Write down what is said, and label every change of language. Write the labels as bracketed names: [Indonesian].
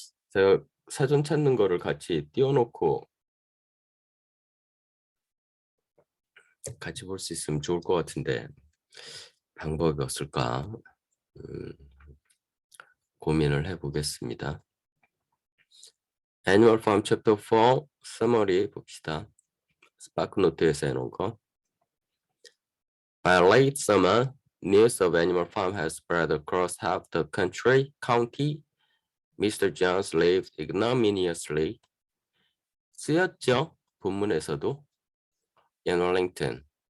[Korean] 제가 사전 찾는 거를 같이 띄워놓고 같이 볼 수 있으면 좋을 것 같은데 방법이 없을까 고민을 해보겠습니다. Annual Farm Chapter 4 Summary 봅시다. 스파크노트에서 해놓은 거. [English] By late summer, news of Animal Farm has spread across half the county. Mr. Jones lived ignominiously. [Korean] 쓰였죠? 본문에서도. [English] in Wellington.